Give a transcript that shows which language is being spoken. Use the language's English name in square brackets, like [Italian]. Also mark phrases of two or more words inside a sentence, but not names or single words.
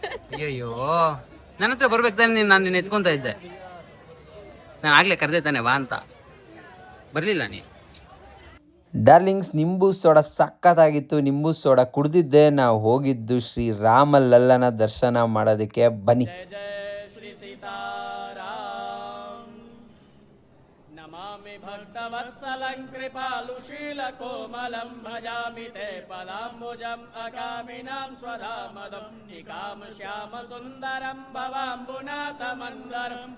[Kannada] ಅಯ್ಯೋ, ನನ್ನ ಹತ್ರ ಬರ್ಬೇಕು ತಾನೆ, ನಾನು ನಿನ್ನ ಎತ್ಕೊಂತ ಇದ್ದೆ. ನಾನು ಆಗ್ಲೇ ಕರೆದೆ ತಾನೆ ವಾ ಅಂತ, ಬರ್ಲಿಲ್ಲ ನೀ. ಡಾರ್ಲಿಂಗ್ಸ್, ನಿಂಬು ಸೋಡಾ ಸಖತ್ತಾಗಿತ್ತು. ನಿಂಬು ಸೋಡಾ ಕುಡ್ದಿದ್ದೆ ನಾವು ಹೋಗಿದ್ದು ಶ್ರೀ ರಾಮ ಲಲ್ಲನ ದರ್ಶನ ಮಾಡೋದಕ್ಕೆ. ಬನ್ನಿ. [Sanskrit] नमामि भक्तवत्सलं कृपालुशीलकोमलं भजामि ते पदाम्बुजम् अकामिनां स्वधामदं निकामश्यामसुन्दरं भवाम्बुनाथमन्दरं